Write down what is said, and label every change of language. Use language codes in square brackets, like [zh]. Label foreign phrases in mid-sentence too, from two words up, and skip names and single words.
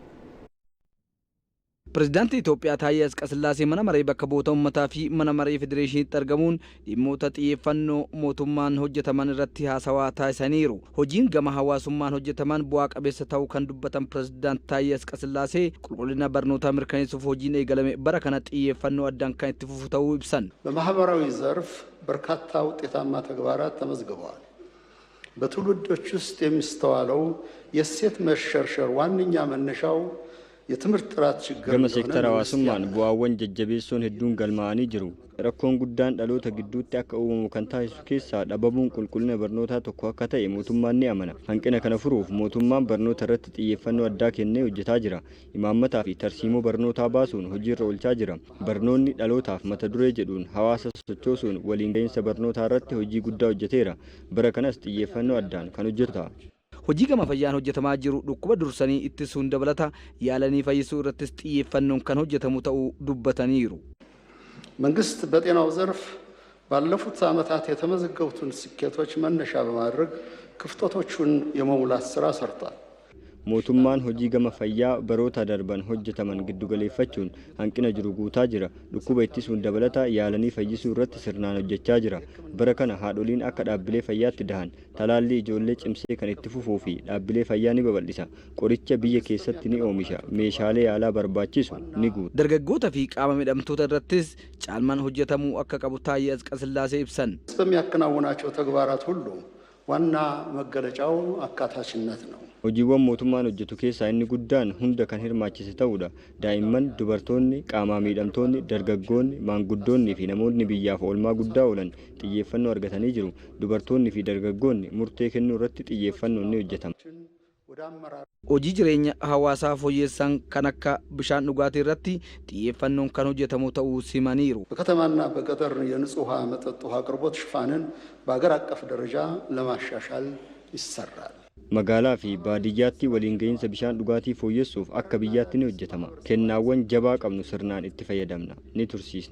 [om] Pirezidaantii Itoophiyaa Taayyaa Asqasillaasee mana maree bakka bu'oota uummataa fi mana maree federeeshiniitti argamuun dhimmoota xiyyeeffannoo mootummaan hojjetaman irratti haasawaa taasisaniiru. Hojiin gama hawaasummaan hojjetaman bu'aa qabeessa ta'uu kan dubbatan pirezidaantii Taayyaa Asqasillaasee qulqullina barnootaa mirkaneessuuf hojiin eegalame bara kana xiyyeeffannoo addaan kan itti fufu ta'uu ibsan. [am] በማህበራዊ ዘርፍ በርካታ ውጤታማ ተግባራት ተመዝግበዋል። በትውልዶች ውስጥ የሚስተዋለው የእሴት መሸርሸር ዋነኛ መነሻው የትምህርት ጥራት ችግር [om] gama seektara hawaasummaan bu'aawwan jajjabeessoon hedduun galmaa'anii jiru. Rakkoon guddaan dhaloota gidduutti akka uumamu kan taasisu keessaa dhabamuun qulqullina barnootaa tokko akka ta'e mootummaan ni amana. Hanqina kana furuuf mootummaan barnoota irratti xiyyeeffannoo addaa kennee hojjetaa jira. Imaammataa fi tarsiimoo barnootaa baasuun hojiirra oolchaa jira. Barnoonni dhalootaaf mata duree jedhuun hawaasa sochoosuun waliin gahinsa barnootaa irratti hojii guddaa hojjeteera. Bara kanas xiyyeeffannoo addaan kan hojjetu. Hojii gama fayyaan hojjetamaa jiru dhukkuba dursanii ittisuun dabalata yaalanii fayyisuu irrattis xiyyeeffannoon kan hojjetamu ta'uu dubbataniiru. [am] መንግስት በጤናው ዘርፍ ባለፉት ዓመታት የተመዘገቡትን ስኬቶች መነሻ በማድረግ ክፍተቶቹን የመሙላት ስራ ሰርቷል። [om] mootummaan hojii gama fayyaa baroota darban hojjetaman giddugaleeffachuun hanqina jiru guutaa jira. Dhukkuba ittisuun dabalata yaalanii fayyisuu irratti sirnaan hojjechaa jira. Bara kana haadholiin akka dhaabbilee fayyaatti dahan talaallii ijoollee cimsee kan itti fufuu fi dhaabbilee fayyaa ni babal'isa. Qoricha biyya keessatti ni oomisha. Meeshaalee yaalaa barbaachisu ni guuta. Dargaggoota fi qaama miidhamtoota irrattis caalmaan hojjetamuu akka qabu Taayyaa Asqasillaasee ibsan. [am] በሚያከናውናቸው ተግባራት ሁሉ ዋና መገለጫው አካታችነት ነው። [om] Hojiiwwan mootummaan hojjetu keessaa inni guddaan hunda kan hirmaachise ta'uudha. Daa'imman, dubartoonni, qaama miidhamtoonni, dargaggoonni, maanguddoonni fi namoonni biyyaaf oolmaa guddaa oolan xiyyeeffannoo argatanii jiru. Dubartoonni fi dargaggoonni murtee kennuu irratti xiyyeeffannoon ni hojjetama. Hojii jireenya hawaasaa fooyyessan kan akka bishaan dhugaatii irratti xiyyeeffannoon kan hojjetamu ta'uu simaniiru. [am] በከተማና በገጠር የንጹህ ውሃ መጠጥ ውሃ አቅርቦት ሽፋንን በአገር አቀፍ ደረጃ ለማሻሻል ይሰራል። [om] Magaalaa fi baadiyyaatti waliin gahinsa bishaan dhugaatii fooyyessuuf akka biyyaatti ni hojjetama. Kennaawwan jabaa qabnu sirnaan itti fayyadamna ni tursiisna.